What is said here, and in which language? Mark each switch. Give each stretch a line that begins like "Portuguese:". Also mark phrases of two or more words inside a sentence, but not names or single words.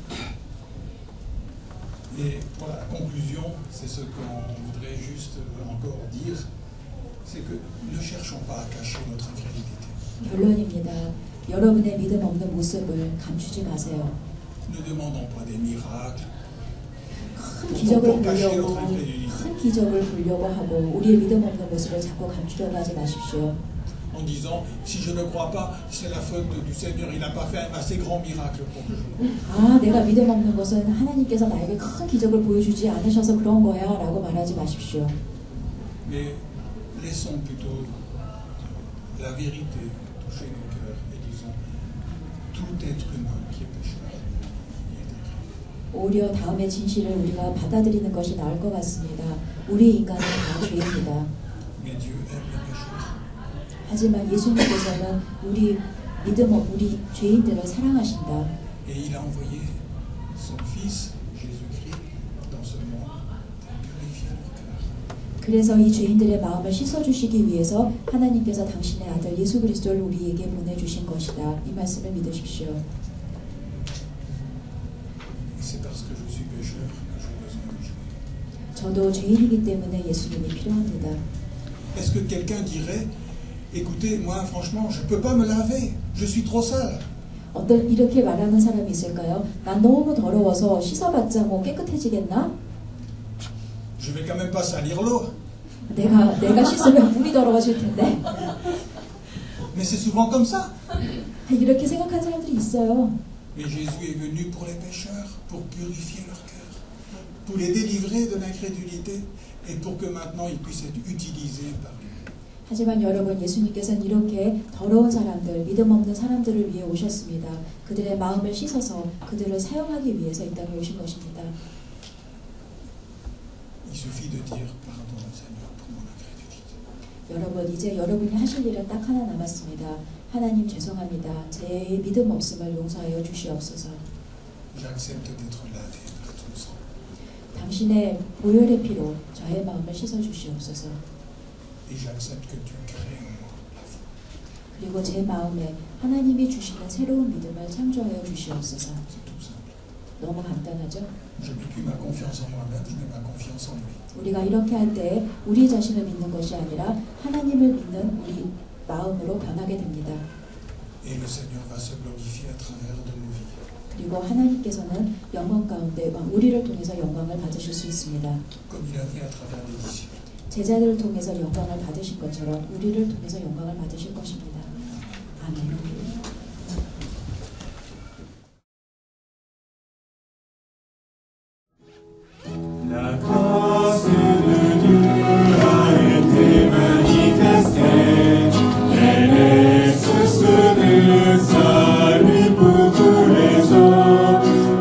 French: Et pour la conclusion, c'est ce qu'on voudrait juste encore dire, c'est que ne cherchons pas à cacher notre incrédulité.
Korean: 결론입니다. 여러분의 믿음 없는 모습을 감추지 마세요.
French: Ne demandons pas des miracles.
Korean: 큰 기적을 보려고 하고 우리의 믿음 없는 모습을 자꾸 감추려고 하지 마십시오.
French: En disant, si je ne crois pas, c'est la faute du Seigneur, il n'a pas fait un assez grand miracle pour que je croie.
Korean: 내가 믿음 없는 것은 하나님께서 나에게 큰 기적을 보여주지 않으셔서 그런 거야 라고 말하지 마십시오.
French: Mais laissons plutôt la vérité toucher nos cœurs et disons, tout être humain qui est pécheur, il est écrit.
Korean: 오히려 다음의 진실을 우리가 받아들이는 것이 나을 것 같습니다. 우리 인간은 다 죄입니다.
French: Mais Dieu aime les pécheurs.
Korean: 하지만 예수님께서는 우리 죄인들을 사랑하신다.
French: Et il a envoyé son Fils, Jésus-Christ, dans ce monde pour purifier leur cœur.
Korean: 그래서 이 죄인들의 마음을 씻어주시기 위해서 하나님께서 당신의 아들 예수 그리스도를 우리에게 보내주신 것이다. 이 말씀을 믿으십시오.
French: C'est parce que je suis pécheur que j'ai besoin de Jésus.
Korean: 저도 죄인이기 때문에 예수님이 필요합니다.
French: Est-ce que quelqu'un dirait, Écoutez, moi franchement, je ne peux pas me laver, je suis trop sale.
Korean: 어떤 이렇게 말하는 사람이 있을까요? 난 너무 더러워서 씻어봤자 뭐 깨끗해지겠나?
French: Je vais quand même pas salir l'eau.
Korean: 내가 씻으면 물이 더러워질 텐데.
French: Mais c'est souvent comme ça.
Korean: 이렇게 생각하는 사람들이 있어요.
French: Mais Jésus est venu pour les pécheurs, pour purifier leur cœur, pour les délivrer de l'incrédulité et pour que maintenant ils puissent être utilisés par lui.
Korean: 하지만 여러분, 예수님께서는 이렇게 더러운 사람들, 믿음 없는 사람들을 위해 오셨습니다. 그들의 마음을 씻어서 그들을 사용하기 위해서 이 땅에 오신 것입니다.
French: Il suffit de dire pardon Seigneur pour mon incrédulité.
Korean: 여러분, 이제 여러분이 하실 일은 딱 하나 남았습니다. 하나님 죄송합니다. 제 믿음 없음을 용서하여 주시옵소서.
French: J'accepte d'être lavé par ton sang.
Korean: 당신의 보혈의 피로 저의 마음을 씻어 주시옵소서.
French: Et j'accepte que tu crées en moi la foi.
Korean: 그리고 제 마음에 하나님이 주시는 새로운 믿음을 창조하여 주시옵소서.
French: C'est tout simple.
Korean: 너무 간단하죠?
French: Je mets plus ma confiance en moi-même, je mets ma confiance en lui.
Korean: 우리가 이렇게 할 때 우리 자신을 믿는 것이 아니라 하나님을 믿는 우리 마음으로 변하게 됩니다.
French: Et le Seigneur va se glorifier à travers de nos vies.
Korean: 그리고 하나님께서는 영광 가운데 우리를 통해서 영광을 받으실 수 있습니다.
French: Comme il a fait à travers les disciples.
Korean: 제자들을 통해서 영광을 받으신 것처럼 우리를 통해서 영광을 받으실 것입니다. 아멘.
French: La grâce de Dieu a été manifestée, elle est source de salut pour tous les hommes.